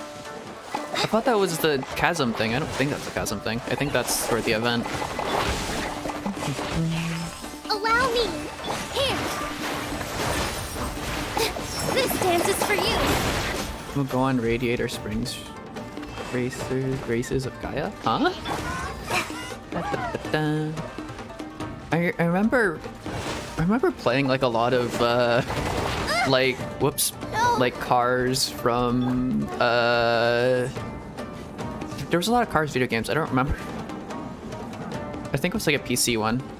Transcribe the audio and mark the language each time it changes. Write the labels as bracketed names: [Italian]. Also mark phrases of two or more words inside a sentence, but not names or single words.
[English] I thought that was the chasm thing. I don't think that's the chasm thing. I think that's for the event. Allow me. Here. This dance is for you. We'll go on Radiator Springs races of Gaia? Huh? Da-da-da-da. I remember playing like a lot of like like cars from there was a lot of cars video games. I don't remember. I think it was like a PC one.